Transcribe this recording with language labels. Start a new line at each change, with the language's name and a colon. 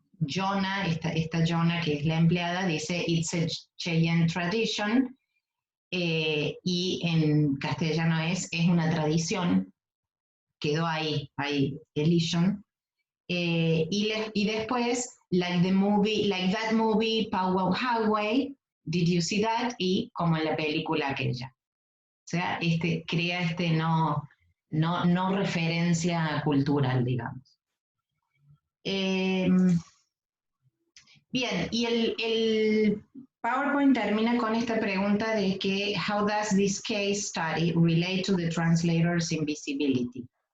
Spanish: Jonah, esta Jonah que es la empleada, dice
English: it's a Cheyenne tradition,
Spanish: y en castellano es una tradición, quedó ahí elision. Y después,
English: like that movie, Powwow Highway, did you see that?
Spanish: Y como en la película aquella. O sea, crea no referencia cultural, digamos. Bien, y el PowerPoint termina con esta pregunta de que
English: how does this case study relate to the translator's invisibility?